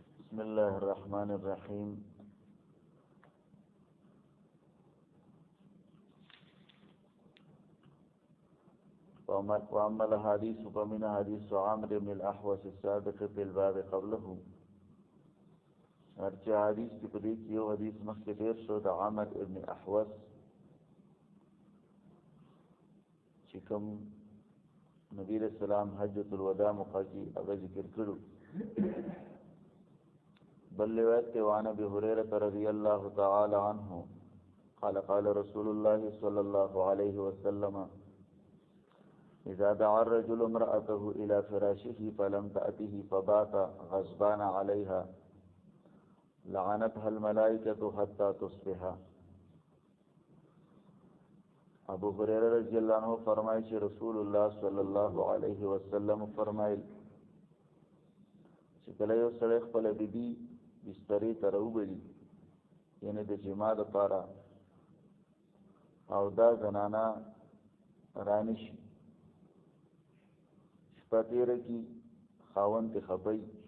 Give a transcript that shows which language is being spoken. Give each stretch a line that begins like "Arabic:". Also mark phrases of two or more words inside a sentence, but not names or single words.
Arabic: بسم الله الرحمن الرحيم. وأما الحديث فمن حديث عامر بن الأحوص السابق في الباب قبله.
Pashto: هرچا حدیث کی پدې کې یو حدیث مخکې تیر شو د عامر ابن احوص چې کوم نبی رسول الله حجۃ الوداع موقع کې هغه ذکر کړو. بل روایت کې
Arabic: وعن ابي هريره رضي الله تعالى عنه قال قال رسول الله صلى الله عليه وسلم اذا دعا الرجل امرأته الى فراشه فلم تأته فبات غضبان عليها لعنتها الملائكة حتى تصبح.
Pashto: ابو هريره
Arabic: رضی اللہ عنہ
Urdu: فرمائے کہ
Pashto: رسول اللہ
Arabic: صلی اللہ علیہ وسلم
Pashto: فرمائل چې کله یو سړی خپل بیبي بسترې ته راوبلي یعنی د جما دپاره او دا زنانه رانشي شپه تېره کي خاوند ترې خفوي